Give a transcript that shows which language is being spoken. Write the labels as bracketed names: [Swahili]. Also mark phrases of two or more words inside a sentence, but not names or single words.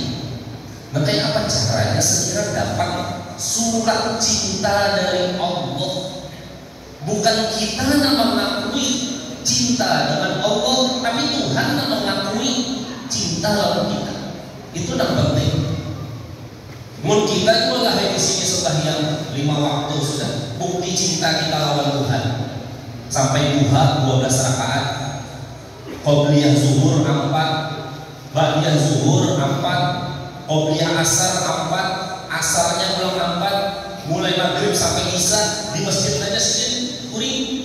[Indonesian] Makanya apa caranya segera dapat surat cinta dari Allah? Bukan kita yang mengakui cinta dengan Allah, tapi Tuhan yang mengakui cinta lawan kita. Itu yang penting. Mun kita itu lah di sini sembahyang 5 waktu sudah bukti cinta kita lawan Tuhan. Sampai duha 12 rakaat, qobliyah zuhur 4, ba'diyah zuhur 4, qobliyah asar 4, asarnya ulang 4, mulai maghrib sampai isya di masjid aja sedikit kuring.